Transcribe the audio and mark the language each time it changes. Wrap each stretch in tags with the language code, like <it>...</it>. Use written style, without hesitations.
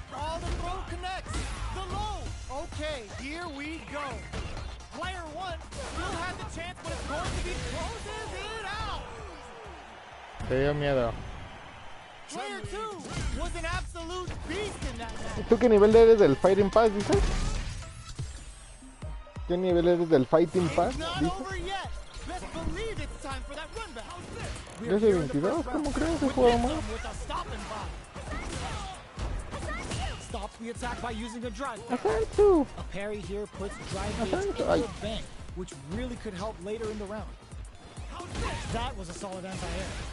<en>All the throw connects. The low. Okay, here we go. Player one still has a chance, but it's going to be closes it out.</en> <es>Te dio miedo.</es> <en>Player two was an absolute beast in that match.</en> <es>¿Tú qué nivel eres del Fighting Pass, dices? ¿Qué nivel eres del Fighting Pass?</es> <en>It's not</en> <es>¿Dices?</es> <en>over yet. Best believe it's time for that run back.</en> <es>Yo soy 22, ¿cómo crees? He jugado más.</es> <en>With a stop and pop. Stops the attack by using a drive.</en> <es>Asalto.</es> <en>A parry here puts drive gauge in Ay. the bank, which really could help later in the round. That was a solid anti-air.</en>